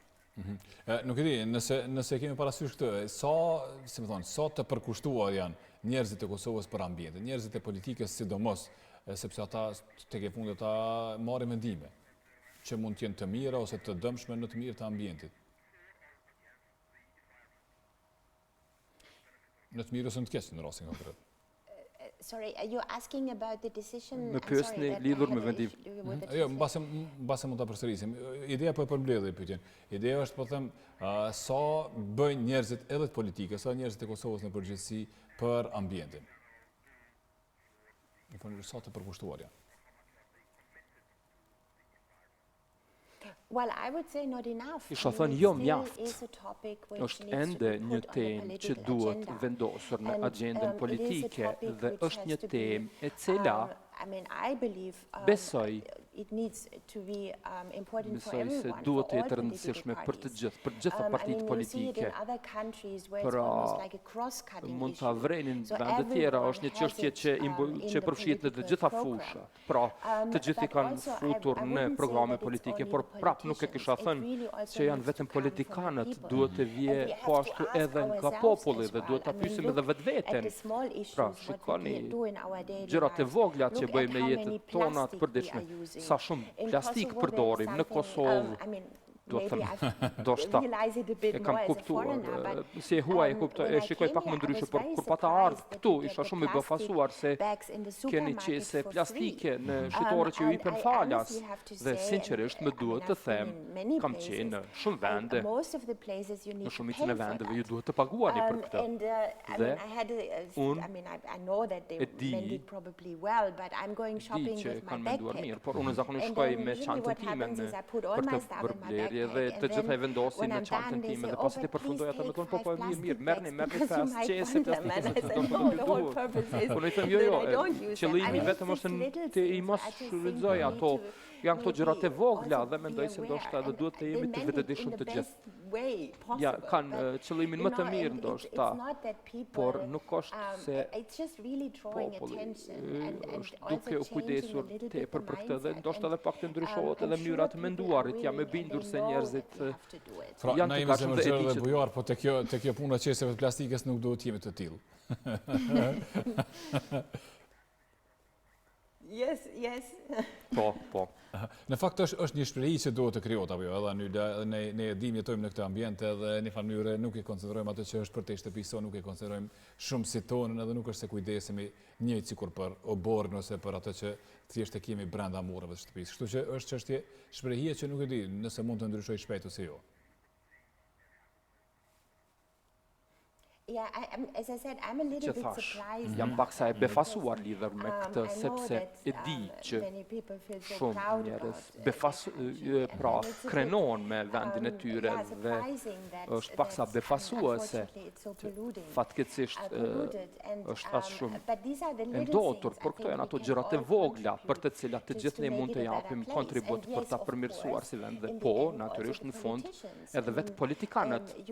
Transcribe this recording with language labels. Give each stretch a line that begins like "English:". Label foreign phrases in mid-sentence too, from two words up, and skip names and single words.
Albanian: Nuk e di, nëse kemi parasysh këtë, sa të përkushtuar janë njerëzit e Kosovës për ambientin, njerëzit e politikës sidomos, sepse ata tek e fundit ata marrin mendime që mund të jenë të mira ose të dëmshme në të mirë të ambientit. Në të mirë ose në të keq në rastin konkret.
English: Sorry, are you asking about the decision?
Albanian: Më pyesni lidhur me vendim. Jo, mbase mund ta përsërisim. Ideja po e përmbledh pyetjen. Ideja është po them sa bëjnë njerëzit edhe të politike, sa njerëzit e Kosovës në përgjithësi për ambientin. Në fund sa të përkushtuar janë.
English: Well, I would say not enough.
Albanian: Isha thënë jo mjaft. Është ende një temë që duhet vendosur në agjendën politike dhe është një temë e cila besoj
English: it needs to be important for
Albanian: Besoj se
English: everyone,
Albanian: duhet
English: for
Albanian: të
English: all
Albanian: jetë
English: political
Albanian: rëndësishme për
English: parties.
Albanian: gjitha
English: I
Albanian: partitë
English: mean, you see it in
Albanian: politike.
English: other countries where it's
Albanian: Pra,
English: almost like a cross-cutting
Albanian: mund ta
English: issue.
Albanian: vrenin
English: So
Albanian: vende tjera,
English: everyone
Albanian: është një
English: has
Albanian: çështje
English: it,
Albanian: që
English: in the
Albanian: përfshihet në të
English: political
Albanian: gjitha
English: program.
Albanian: fushat. Pra, të gjithë i
English: But
Albanian: kanë
English: also,
Albanian: futur
English: I
Albanian: në
English: wouldn't say
Albanian: programe
English: that it's
Albanian: politike,
English: only
Albanian: por
English: the
Albanian: prap nuk e kisha
English: politicians. It
Albanian: thënë
English: really also
Albanian: që janë
English: needs to
Albanian: vetëm
English: come from the
Albanian: politikanët,
English: people.
Albanian: duhet të vije
English: And we have
Albanian: po
English: to
Albanian: ashtu
English: ask
Albanian: edhe nga
English: ourselves
Albanian: populli
English: as
Albanian: dhe
English: well.
Albanian: duhet ta
English: I mean,
Albanian: pyesim
English: look
Albanian: edhe vetveten.
English: at the small issues,
Albanian: Pra,
English: what we
Albanian: shikoni
English: do in our daily
Albanian: gjërat e
English: lives.
Albanian: vogla që
English: Look
Albanian: bëjmë
English: at
Albanian: në
English: how
Albanian: jetën
English: many
Albanian: tona të
English: plastic we
Albanian: përditshme.
English: are using.
Albanian: Sa shumë
English: In
Albanian: plastik
English: Kosovo,
Albanian: përdorim në
English: there's
Albanian: Kosovë.
English: something, I mean,
Albanian: Do të
English: maybe
Albanian: them,
English: I realize it a bit
Albanian: e kam
English: more as a
Albanian: kuptuar,
English: foreigner, but
Albanian: si e huaj
English: when I
Albanian: shikoj
English: came
Albanian: pak
English: here,
Albanian: më
English: I
Albanian: ndryshe,
English: was
Albanian: por
English: very
Albanian: kur pata
English: surprised
Albanian: ardhur
English: that
Albanian: këtu,
English: you get
Albanian: isha
English: the
Albanian: shumë i befasuar se
English: plastic bags in the
Albanian: keni
English: supermarket
Albanian: qese
English: for
Albanian: plastike
English: free.
Albanian: në shitore që ju
English: And
Albanian: ipen
English: I
Albanian: falas.
English: honestly have to
Albanian: Dhe
English: say,
Albanian: sinqerisht më
English: I mean,
Albanian: duhet të
English: I've been
Albanian: them,
English: in many
Albanian: kam
English: places,
Albanian: qenë në shumë vende,
English: and most of the places you need
Albanian: në
English: to
Albanian: shumicën
English: pay
Albanian: e
English: for
Albanian: vendeve ju
English: that.
Albanian: duhet të paguani për këtë.
English: And I
Albanian: Dhe
English: mean, I had
Albanian: unë
English: I mean, I know that they
Albanian: e di-
English: meant it probably well, but I'm going
Albanian: Di
English: shopping
Albanian: që
English: with my
Albanian: kanë menduar
English: backpack.
Albanian: mirë, por unë zakonisht
English: And
Albanian: shkoj
English: then
Albanian: me
English: usually
Albanian: çantën
English: what
Albanian: time
English: happens is I put all
Albanian: për
English: my
Albanian: të
English: stuff in my
Albanian: përblerje dhe
English: backpack,
Albanian: të
English: and
Albanian: gjitha e
English: then
Albanian: vendosin
English: when
Albanian: në
English: I'm
Albanian: çantën
English: done, they
Albanian: time
English: say,
Albanian: dhe
English: "Oh,
Albanian: pasi ti
English: but please
Albanian: përfundoj atë me
English: take
Albanian: thonë po
English: 5
Albanian: mirë,
English: plastic
Albanian: merrni
English: bags because you
Albanian: fast
English: might
Albanian: qese
English: want them." And I said, "No, the whole purpose is
Albanian: Po ne them
English: that
Albanian: jo,
English: I don't use them." I
Albanian: qëllimi
English: mean,
Albanian: vetëm
English: it's
Albanian: është
English: just little
Albanian: të i
English: things.
Albanian: mos
English: I just think
Albanian: shfrytëzoj
English: we
Albanian: ato.
English: need to
Albanian: Janë këto gjërat e
English: maybe
Albanian: vogla
English: also
Albanian: dhe mendoj
English: be
Albanian: se
English: aware,
Albanian: ndoshta edhe
English: and
Albanian: duhet të
English: they
Albanian: jemi të
English: meant it
Albanian: vetëdijshëm
English: in
Albanian: të
English: the
Albanian: gjithë.
English: best way
Albanian: Ja,
English: possible,
Albanian: kanë
English: but,
Albanian: qëllimin
English: you
Albanian: më të
English: know,
Albanian: mirë
English: and
Albanian: ndoshta,
English: it's not that people,
Albanian: por nuk është se
English: it's just really drawing
Albanian: populli
English: attention and
Albanian: është
English: also
Albanian: duke u
English: changing a
Albanian: kujdesur
English: little bit
Albanian: tepër
English: the
Albanian: për këtë dhe
English: mindset.
Albanian: ndoshta edhe pak të ndryshohet
English: I'm
Albanian: edhe
English: sure
Albanian: mënyra të
English: people
Albanian: menduarit.
English: are
Albanian: Jam e
English: willing
Albanian: bindur
English: and
Albanian: se
English: they know
Albanian: njerëzit
English: that we have to do it.
Albanian: Pra, janë na të jemi gatshëm dhe e zemërgjërë di dhe që bujar, po të kjo puna qeseve të plastikës nuk duhet jemi të tillë.
English: Yes, yes.
Albanian: Po. Në fakt është një shprehi që duhet të krijohet apo jo, edhe ne e dimë jetojmë në këtë ambient edhe në një mënyrë nuk e konsiderojmë atë që është për te shtëpisë, nuk e konsiderojmë shumë si tonën edhe nuk është se kujdesemi njëjtë sikur për oborrin ose për atë që thjesht e kemi brenda murrave të shtëpisë. Kështu që është çështje shprehie që nuk e di nëse mund të ndryshoj shpejt ose jo.
English: Yeah, as I said, I'm a little bit surprised.
Albanian: Jam pak sa e befasuar lidhur me këtë sepse e di që shumë njerëz pra krenohen me vendin e tyre dhe është pak sa befasuese. Fatkeqësisht është as shumë e ndotur, por këto janë ato gjërat e vogla për të cilat të gjithë ne mund të japim kontribut për ta përmirësuar si vend dhe po, natyrisht në fund edhe vetë politikanët